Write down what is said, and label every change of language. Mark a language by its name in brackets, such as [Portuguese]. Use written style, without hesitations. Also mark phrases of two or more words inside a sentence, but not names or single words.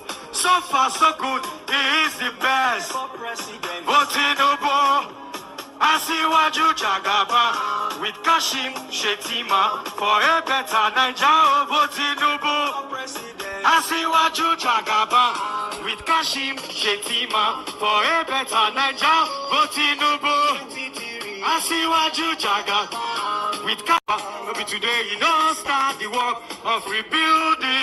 [English] So far, so good, he is the best. Voting Obo, Asiwaju Jagaba, with Kashim Shetima, for a better Nigeria. Voting Obo, Asiwaju Jagaba with Kashim Shetima for a better Niger. Vote Tinubu. Asiwaju Jagaba with Kaba. Maybe today you don't start the work of rebuilding.